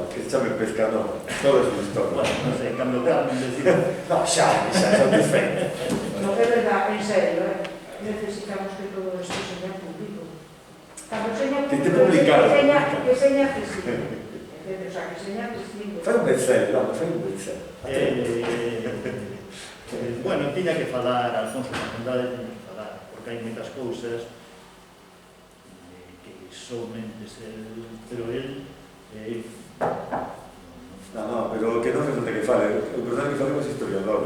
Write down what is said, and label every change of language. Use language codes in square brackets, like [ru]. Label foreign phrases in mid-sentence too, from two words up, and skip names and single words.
[gl] Que se chame Pescanova. Todo é unha historia. Bueno, non sei, cando Carmen decir... No, xa satisfeito. No, é verdad, en serio, necesitamos que todo isto seña público. Cando seña Que te público, publicara. que seña accesible. [es] O sea, [gl] que seña accesible. Fai un best-seller, vamos, fai un best-seller. Bueno, tiña que falar, Alfonso Facendade tiña que falar, porque hai moitas cousas que somente pero él No, pero que non resulta que fale. O importante que falemos historiadores.